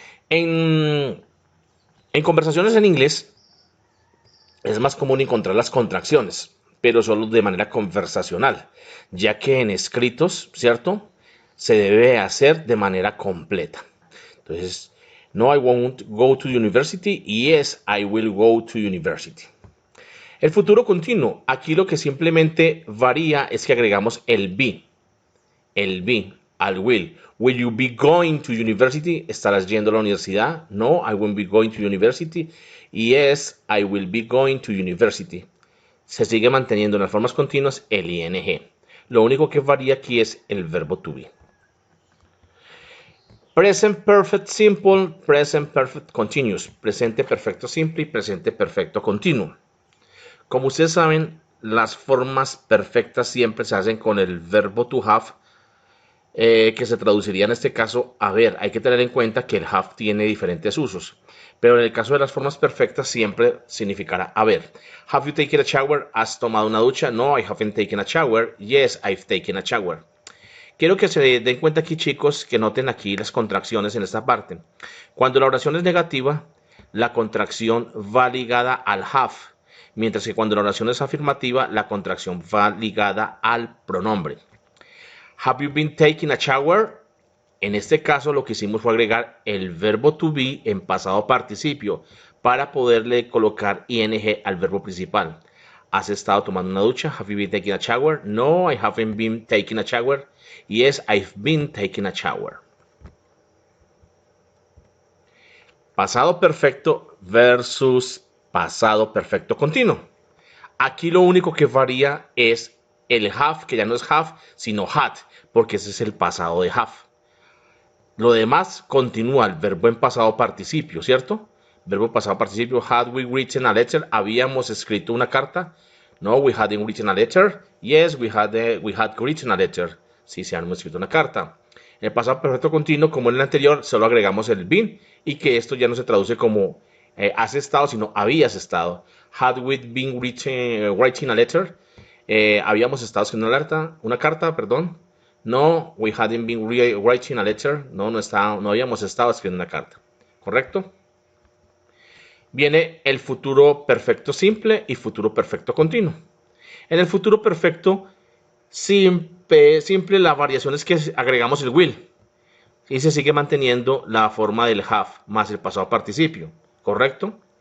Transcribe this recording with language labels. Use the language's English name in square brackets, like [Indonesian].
[Spanish] En conversaciones en inglés es más común encontrar las contracciones, pero solo de manera conversacional, ya que en escritos, ¿cierto?, se debe hacer de manera completa. [English] Entonces, no, I won't go to university. Yes, I will go to university. [Spanish] El futuro continuo, aquí lo que simplemente varía es que agregamos el be al will. [English] Will you be going to university? [Spanish] ¿Estarás yendo a la universidad? [English] No, I won't be going to university. Yes, I will be going to university. [Spanish] Se sigue manteniendo en las formas continuas el ing. Lo único que varía aquí es el verbo to be. [English] Present perfect simple, present perfect continuous. [Spanish] Presente perfecto simple y presente perfecto continuo. Como ustedes saben, las formas perfectas siempre se hacen con el verbo to have, que se traduciría en este caso haber. Hay que tener en cuenta que el have tiene diferentes usos, pero en el caso de las formas perfectas siempre significará haber. [English] Have you taken a shower? [Spanish] ¿Has tomado una ducha? [English] No, I haven't taken a shower. Yes, I've taken a shower. [Spanish] Quiero que se den cuenta aquí, chicos, que noten aquí las contracciones en esta parte. Cuando la oración es negativa, la contracción va ligada al have, mientras que cuando la oración es afirmativa, la contracción va ligada al pronombre. [English] Have you been taking a shower? [Spanish] En este caso lo que hicimos fue agregar el verbo to be en pasado participio para poderle colocar ing al verbo principal. ¿Has estado tomando una ducha? [English] Have you been taking a shower? No, I haven't been taking a shower. Yes, I've been taking a shower. [Spanish] Pasado perfecto versus pasado perfecto continuo. Aquí lo único que varía es el have, que ya no es have, sino had, porque ese es el pasado de have. Lo demás continúa el verbo en pasado participio, ¿cierto? Verbo pasado participio. [English] Had we written a letter? [Spanish] ¿Habíamos escrito una carta? [English] No, we hadn't written a letter. Yes, we had written a letter. [Spanish] Sí, se han escrito una carta. En el pasado perfecto continuo, como en el anterior, solo agregamos el been y que esto ya no se traduce como has estado, sino habías estado. [English] Had we been writing a letter? [Spanish] Habíamos estado escribiendo una carta. [English] No, we hadn't been writing a letter. [Spanish] No habíamos estado escribiendo una carta. ¿Correcto? Viene el futuro perfecto simple y futuro perfecto continuo. En el futuro perfecto simple la variación es que agregamos el will. y se sigue manteniendo la forma del have más el pasado participio, ¿correcto?